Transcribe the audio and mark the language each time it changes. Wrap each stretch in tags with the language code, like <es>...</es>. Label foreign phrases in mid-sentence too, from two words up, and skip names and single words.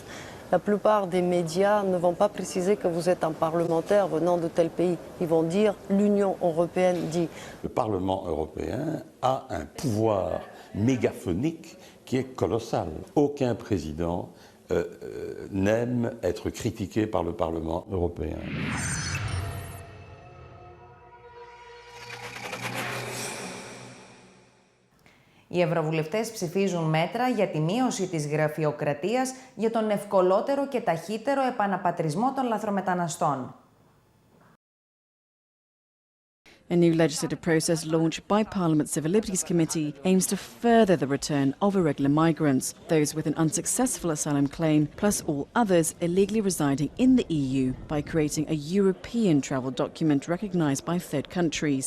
<fr>La plupart des médias ne vont pas préciser que vous êtes un parlementaire venant de tel pays. Ils vont dire l'Union européenne dit. Le Parlement européen a un pouvoir mégaphonique qui est colossal. Aucun président n'aime être critiqué par le Parlement européen.</fr> <el>Οι ευρωβουλευτές ψηφίζουν μέτρα για τη μείωση της γραφειοκρατίας για τον ευκολότερο και ταχύτερο επαναπατρισμό των λαθρομεταναστών.</el> <en>A new legislative process launched by Parliament's Civil Liberties Committee aims to further the return of irregular migrants, those with an unsuccessful asylum claim, plus all others illegally residing in the EU, by creating a European travel document recognised by third countries.</en>